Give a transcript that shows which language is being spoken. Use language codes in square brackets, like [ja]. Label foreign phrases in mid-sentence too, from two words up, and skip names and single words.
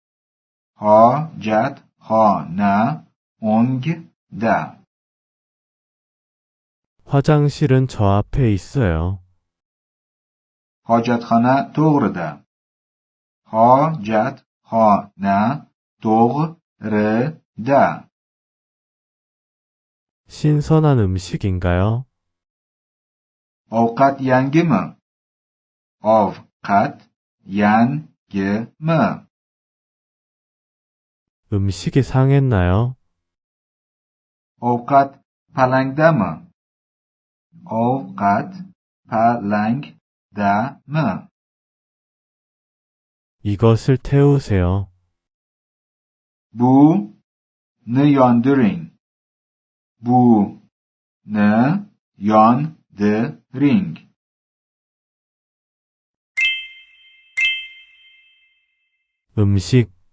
[uz] Hojatxona o'ngda. [ko] 화장실은 저 앞에 있어요. [uz] Hojatxona to'g'rida. Hojatxona to'g'rida. [ko] 신선한 음식인가요? [uz] Ovqat yangimi? Ovqat yangimi? [ko] 음식이 상했나요? [uz] Ovqat palangdami? Ovqat palangdami? [ko] 이것을 태우세요. [uz] Buni yondiring. Buni yondiring. [ko] 음식,